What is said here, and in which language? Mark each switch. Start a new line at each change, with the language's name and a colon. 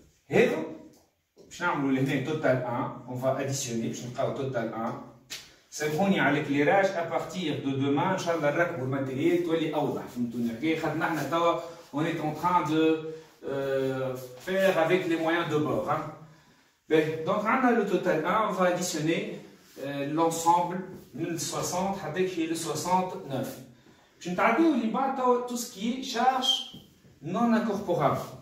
French: Et
Arabic: باش نعملوا لهنا
French: total 1, on va additionner
Arabic: باش نلقاو
French: total 1.
Arabic: سامحوني على
French: l'éclairage à partir de demain
Arabic: ان شاء الله نركبوا الماتيريال تولي اوضح. فهمتوني الحكايه خاطر احنا توا
French: on est en train de faire avec les moyens de bord. Donc on a le total 1, on va additionner l'ensemble
Arabic: من 60 حتى كي
French: le 69.
Arabic: باش نتعداو اللي بعد توا
French: tout ce qui est charge non incorporable.